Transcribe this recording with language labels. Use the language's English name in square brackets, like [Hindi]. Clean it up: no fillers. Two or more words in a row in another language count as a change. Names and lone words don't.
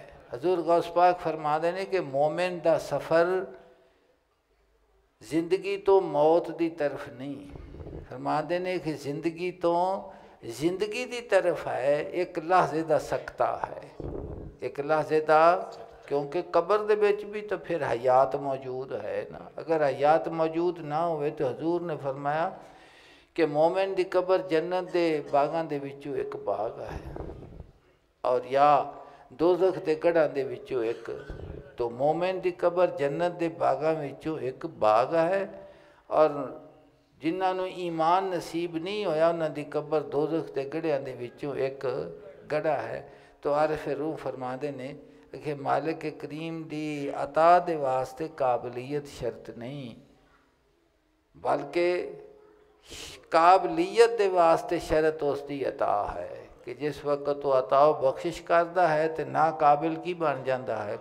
[Punjabi] حضور غوث پاک فرما دینے کہ مومن دا سفر زندگی تو موت دی طرف نہیں، فرما دینے کہ زندگی تو زندگی دی طرف ہے، ایک لحظے دا سکتہ ہے، ایک لحظے دا، کیونکہ قبر دے بیچ بھی تو پھر حیات موجود ہے نا۔ اگر حیات موجود نہ ہوئے تو حضور نے فرمایا کہ مومن دی قبر جنت دے باغاں دے وچوں ایک باغ ہے، اور یا دوزخ دے گڑھاں دے وچوں ایک۔ تو مومن دی قبر جنت دے باغاں وچوں ایک باغ ہے، اور جنہاں نوں ایمان نصیب نہیں ہویا انہاں دی قبر دوزخ دے گڑھاں دے وچوں ایک گڑھا ہے۔ تو عارف روح فرما دے نے کہ مالک کریم دی عطا دے واسطے قابلیت شرط نہیں، بلکہ قابلیت دے واسطے شرط اس دی عطا ہے کہ جس وقت وہ عطا و بخشش کردا ہے تو نا قابل کی بن جاندہ ہے؟